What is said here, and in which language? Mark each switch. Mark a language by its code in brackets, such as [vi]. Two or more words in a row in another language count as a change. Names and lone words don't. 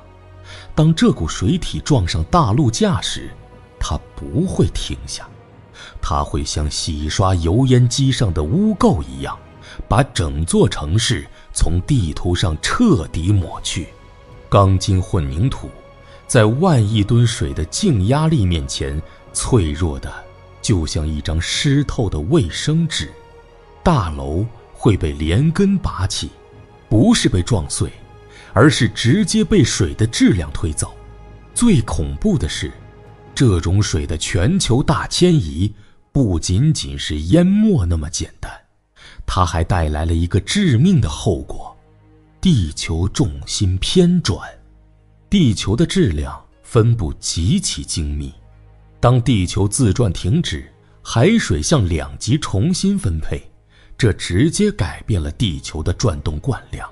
[zh] 當這股水體撞上大陸架時，它不會停下，它會像洗刷油煙機上的污垢一樣，把整座城市從地圖上徹底抹去。鋼筋混凝土在10000億噸水的淨壓力面前，脆弱的就像一張濕透的衛生紙。大樓會被連根拔起，不是被撞碎，而是直接被水的質量推走。最恐怖的是，这种水的全球大遷移不僅僅是淹沒那麼簡單，它還帶來了一個致命的後果：地球重心偏轉。地球的质量分布極其精密，當地球自轉停止，海水向2極重新分配，這直接改變了地球的轉動慣量。